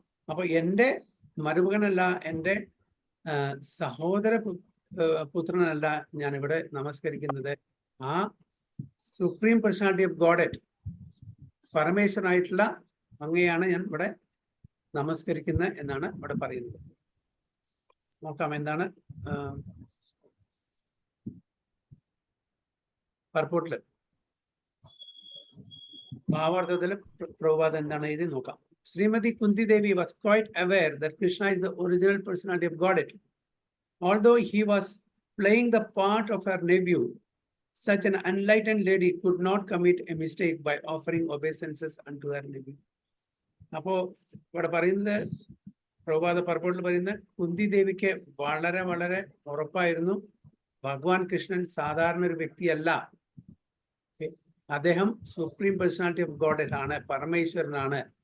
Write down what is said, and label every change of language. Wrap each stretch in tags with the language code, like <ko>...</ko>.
<ml>അപ്പൊ എൻ്റെ മരുമകനല്ല, എൻ്റെ സഹോദര പുത്രനല്ല ഞാൻ ഇവിടെ നമസ്കരിക്കുന്നത്, ആ സുപ്രീം പേഴ്സണാലിറ്റി ഓഫ് ഗോഡറ്റ് പരമേശ്വരനായിട്ടുള്ള അങ്ങനെയാണ് ഞാൻ ഇവിടെ നമസ്കരിക്കുന്നത് എന്നാണ് ഇവിടെ പറയുന്നത്. നോക്കാം എന്താണ് പർപ്പോട്ടില് ഭാവാർത്ഥത്തില് പ്രഭുപാദം എന്താണ് എഴുതി നോക്കാം.</ml> <en>Srimati Kunti Devi was quite aware that Krishna is the original personality of Godhead. Although he was playing the part of her nephew, such an enlightened lady could not commit a mistake by offering obeisances unto her nephew.</en> <ml>അപ്പോ ഇവിടെ പറയുന്നത് പ്രഭുപാദ പർപ്പോട്ടിൽ പറയുന്നത് കുന്തി ദേവിക്ക് വളരെ വളരെ ഉറപ്പായിരുന്നു ഭഗവാൻ കൃഷ്ണൻ സാധാരണ ഒരു വ്യക്തിയല്ല, അദ്ദേഹം സുപ്രീം പേഴ്സണാലിറ്റി ഓഫ് ഗോഡഡ് ആണ്, പരമേശ്വരനാണ്.</ml>